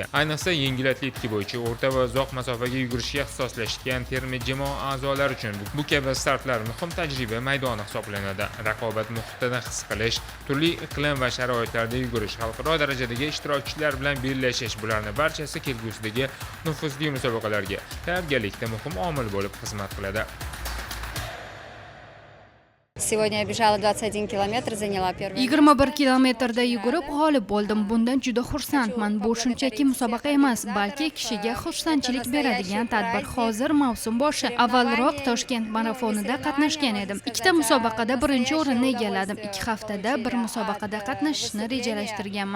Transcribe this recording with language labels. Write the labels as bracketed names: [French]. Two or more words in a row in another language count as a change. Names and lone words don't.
[Uzbek] Ayniqsa yengil atletika bo'yicha o'rta va uzoq masofaga yugurishga ixtisoslashgan terma jamoa a'zolari uchun bu kabi startlar muhim tajriba maydoni hisoblanadi. Raqobat muhitini his qilish, turli iqlim va sharoitlarda yugurish, xalqaro darajadagi ishtirokchilar bilan bellashish, bularning barchasi kelgusidagi nufuzli musobaqalarga tayyorgarlikda muhim omil bo'lib xizmat qiladi. [Russian] Сегодня я бежала 21 километр, заняла первое. [Uzbek] 21 kilometrda yugurib g'olib bo'ldim. Bundan juda xursandman. Bu shunchaki musobaqa emas, balki kishiga xursandchilik beradigan tadbir. Hozir mavsum boshi. Avvalroq Toshkent marafonida qatnashgan edim. Ikkita musobaqada birinchi o'rinni egalladim. 2 haftada bir musobaqada qatnashishni rejalashtirganman.